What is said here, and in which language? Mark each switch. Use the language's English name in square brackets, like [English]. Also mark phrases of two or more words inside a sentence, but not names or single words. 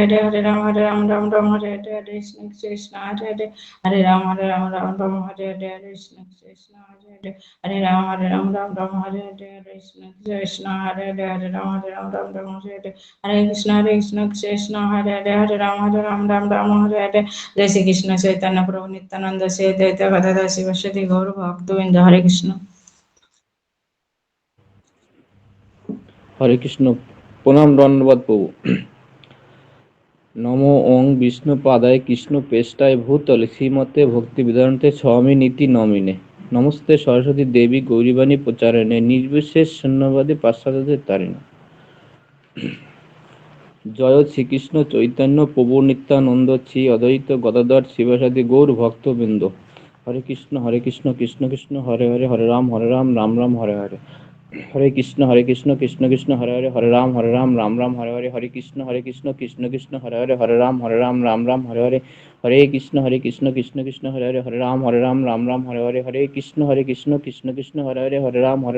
[Sanskrit] Ram Hare Hare Krishna Krishna Hare Ram Hare Hare Krishna Krishna Hare Ram Hare Hare Krishna Krishna Hare Ram Hare Hare Hare Krishna Krishna Hare Ram Hare Hare [Bangla] জয় শ্রী কৃষ্ণ চৈতন্য প্রভু নিত্যানন্দ শ্রী অদ্বৈত গদাধর শিবসতি গৌর ভক্তবৃন্দ হরে কৃষ্ণ। [Sanskrit] হরে কৃষ্ণ। [Bangla] প্রণাম দণ্ডবাদ প্রভু। [Sanskrit] নমো ওং বিষ্ণুপাদায় কৃষ্ণ পেষ্টায় ভূতলে শ্রীমতে ভক্তি বিদান্তে স্বামী নীতি নমিনে নমস্তে সরস্বতী দেবী গৌরীবাণী প্রচারণে নির্বিশেষ শূন্যবাদী পাশ্চাত্যদের তারিণে। [Bangla] জয় শ্রীকৃষ্ণ চৈতন্য প্রভু নিত্যানন্দ শ্রী অদ্বৈত গদাধর শিবাসাদি গৌর ভক্তবৃন্দ। [Sanskrit] হরে কৃষ্ণ কৃষ্ণ কৃষ্ণ হরে হরে হরে রাম রাম রাম হরে হরে হরে কৃষ্ণ কৃষ্ণ কৃষ্ণ হরে হরে হরে রাম রাম রাম হরে হরে হরে কৃষ্ণ কৃষ্ণ কৃষ্ণ হরে হরে হরে রাম রাম হরে হরে হরে কৃষ্ণ কৃষ্ণ কৃষ্ণ হরে হরে হরে রাম রাম হরে হরে হরে কৃষ্ণ কৃষ্ণ কৃষ্ণ হরে হরে হরে রাম